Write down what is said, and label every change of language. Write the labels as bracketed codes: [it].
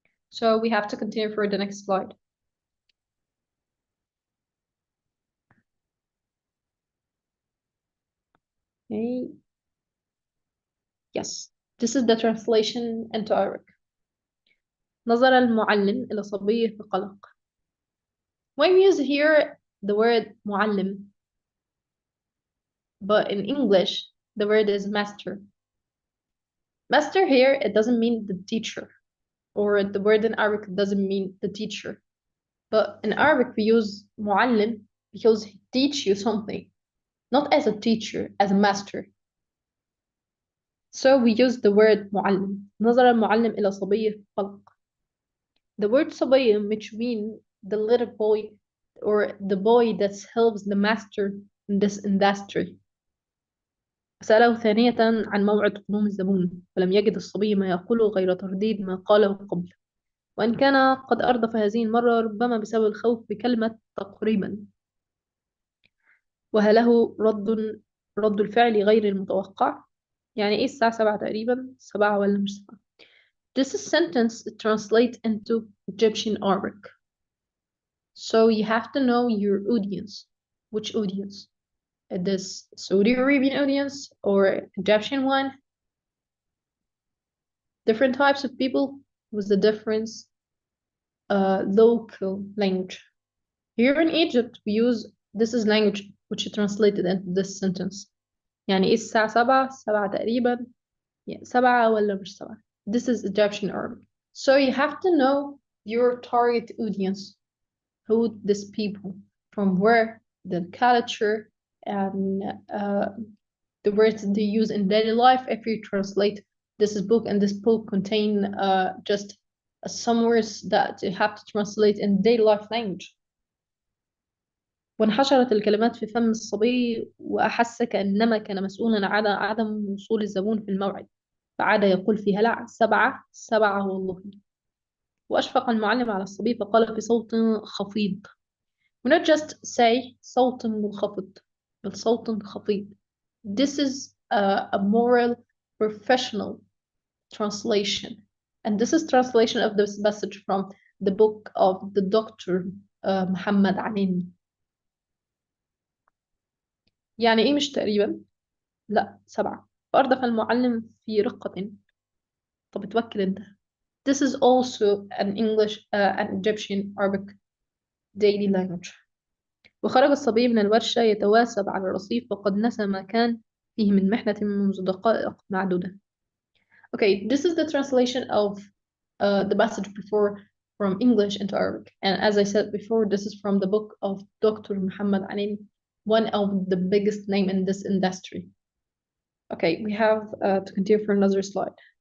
[en] So we have to continue for the next slide. Okay. Yes, this is the translation into Arabic. [ar] نظر المعلم إلى صبيه بقلق. [en] When we use here the word معلم, but in English the word is master. Master here, it doesn't mean the teacher, or the word in Arabic doesn't mean the teacher. But in Arabic we use معلم because he teach you something, not as a teacher, as a master. So we use the word معلم. [ar] نظر المعلم إلى صبيه بقلق. [en] The word صبي, which means the little boy or the boy that helps the master in this industry. [ar] سأله ثانية عن موعد قدوم الزبون ولم يجد الصبي ما يقوله غير ترديد ما قاله قبل وإن كان قد أردف هذه المرة ربما بسبب الخوف بكلمة تقريبا وهله رد الفعل غير المتوقع. يعني إيه الساعة 7 تقريبا؟ 7 ولا مش 7؟ [en] This sentence translates into Egyptian Arabic. So you have to know your audience. Which audience? This Saudi Arabian audience or Egyptian one? Different types of people with the different local language. Here in Egypt, we use this is language which is translated into this sentence. [ar] يعني إيه الساعة 7 تقريبا 7 ولا مش 7. [en] This is Egyptian Arabic. So you have to know your target audience, who these people, from where, the culture, and the words they use in daily life. If you translate this book, and this book contain just some words that you have to translate in daily life language. [ar] وانحشرت الكلمات في فم الصبي وأحس كأنما كان مسؤولا عن عدم وصول الزبون في الموعد، فعاد يقول في هلع: 7 7 والله. وأشفق المعلم على الصبي فقال في صوت خفيض. [en] We not just say [ar] صوت منخفض بل صوت خفيض. [en] This is a moral professional translation, and this is translation of this message from the book of the Dr. [ar] محمد عنيني. يعني إيه مش تقريبا؟ لا 7. فأردف المعلم في رقة. طب اتوكل أنت. [en] This is also an English an Egyptian Arabic daily language. [ar] وخرج الصبي من الورشة يتواسب على الرصيف وقد نسى ما كان فيه من محنة منذ دقائق معدودة. [en] Okay, this is the translation of the passage before from English into Arabic. And as I said before, this is from the book of Dr. Muhammad Anin, one of the biggest name in this industry. Okay, we have to continue for another slide.